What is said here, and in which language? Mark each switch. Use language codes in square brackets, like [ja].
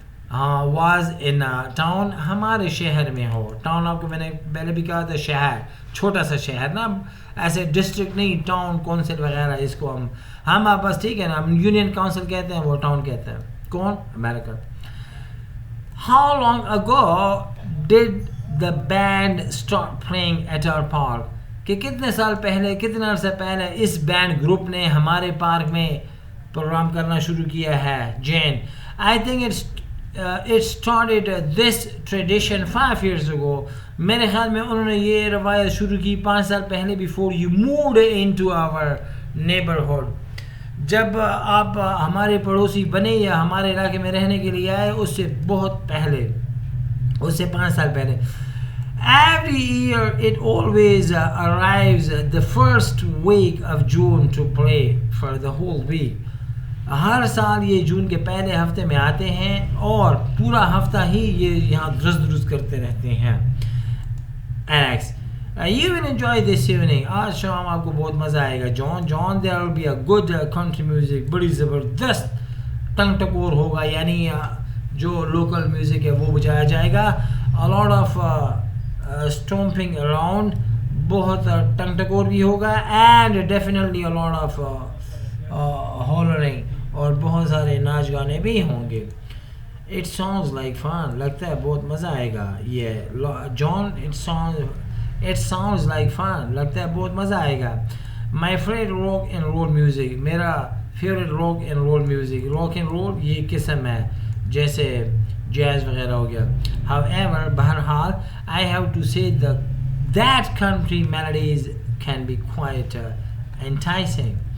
[ur] ہاں was in town ہمارے شہر میں ہو. ٹاؤن آپ کو میں نے پہلے بھی کہا تھا شہر, چھوٹا سا شہر نا, ایسے ڈسٹرکٹ نہیں, ٹاؤن کونسل وغیرہ اس کو ہم آپ بس ٹھیک ہے نا, ہم یونین کونسل کہتے ہیں, وہ ٹاؤن کہتے ہیں. کون؟ امریکہ. [en] How long ago did the band start playing at our park? [ur] کہ کتنے سال پہلے, کتنے عرصے پہلے اس بینڈ گروپ نے ہمارے پارک میں پروگرام کرنا شروع کیا ہے؟ Jain. [en] I think it started this tradition 5 years ago. [ur] میرے خیال میں انہوں نے یہ روایت شروع کی 5 سال پہلے, [en] before you moved into our neighborhood. [ur] جب آپ ہمارے پڑوسی بنے یا ہمارے علاقے میں رہنے کے لیے آئے, اس سے بہت پہلے, اس سے 5 سال پہلے. [en] Every year it always arrives the first week of June to play for the whole week. [ur] ہر سال یہ جون کے پہلے ہفتے میں آتے ہیں اور پورا ہفتہ ہی یہ یہاں درست کرتے رہتے ہیں. [en] Alex, you will enjoy this evening. [ur] آج شام آپ کو بہت مزہ آئے گا. [en] John, there will be a good country music. [ur] بڑی زبردست ٹنگ ٹکور ہوگا, یعنی جو لوکل میوزک ہے وہ بجایا جائے گا. [en] A lot of stomping around, [ur] بہت ٹنگ ٹکور بھی ہوگا, [en] and definitely a lot of hollering, [ur] اور بہت سارے ناچ گانے بھی ہوں گے. [en] It sounds like fun. [ur] لگتا ہے بہت مزہ آئے گا. [en] یہ John, it sounds like fun. [ur] لگتا ہے بہت مزہ آئے گا. [en] My favorite rock and roll music. میرا favorite rock and roll music. [ur] Rock and roll یہ قسم ہے جیسے جیز وغیرہ ہو گیا. [en] However, بہرحال, I have to say that country melodies can be quite enticing.